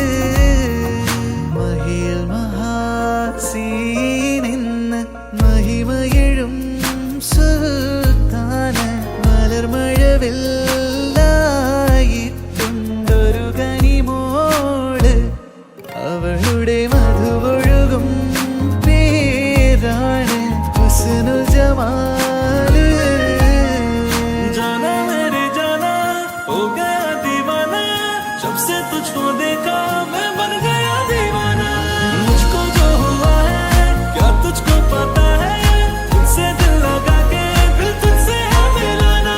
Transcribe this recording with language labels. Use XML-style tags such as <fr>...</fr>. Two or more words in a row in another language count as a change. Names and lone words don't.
<ml>മഹിൽ മഹാസീനെന്ന് മഹിമയെഴും സുൽത്താന് മലർമഴവില്ലായിട്ടുണ്ടൊരു കനിമോള് അവളുടെ മധുവൊഴുകും പേരാണ് ഹുസ്നുൽ ജമാല്.</ml> <hi>जाना मेरे जाना हो गया दीवाना जब से तुझको देखा मैं बन गया दीवाना. मुझको जो हुआ है क्या तुझको पता है तुझसे दिल लगा के दिल तुझसे है मिलाना.</hi>